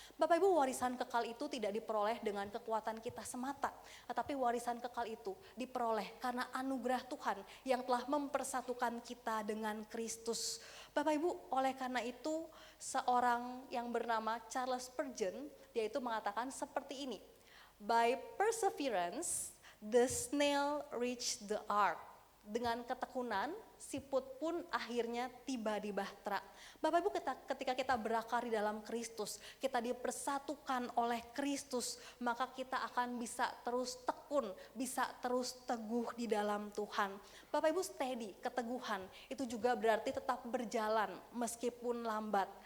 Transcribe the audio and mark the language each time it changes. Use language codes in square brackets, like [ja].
[id] Bapak Ibu, warisan kekal itu tidak diperoleh dengan kekuatan kita semata, tetapi warisan kekal itu diperoleh karena anugerah Tuhan yang telah mempersatukan kita dengan Kristus. Bapak Ibu, oleh karena itu seorang yang bernama Charles Spurgeon, dia itu mengatakan seperti ini. [en] By perseverance, the snail reached the ark. [id] Dengan ketekunan, siput pun akhirnya tiba di bahtera. Bapak Ibu, ketika kita berakar di dalam Kristus, kita dipersatukan oleh Kristus, maka kita akan bisa terus tekun, bisa terus teguh di dalam Tuhan. Bapak Ibu, steady, keteguhan, itu juga berarti tetap berjalan meskipun lambat.